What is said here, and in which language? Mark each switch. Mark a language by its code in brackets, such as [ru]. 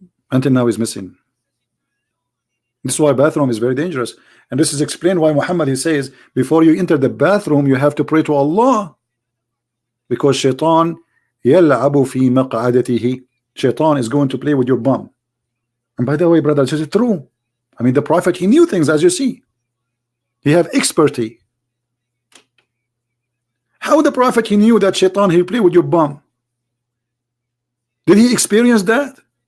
[en] Until now, he's missing. This is why bathroom is very dangerous. And this is explained why Muhammad, he says, before you enter the bathroom, you have to pray to Allah. Because shaitan [ar] يَلْعَبُ فِي مَقْعَدَتِهِ. [en] Shaitan is going to play with your bum. And by the way, brother, this is true. I mean, the Prophet, he knew things, as you see. He have expertise. How the Prophet, he knew that shaitan, he'll play with your bum? Did he experience that?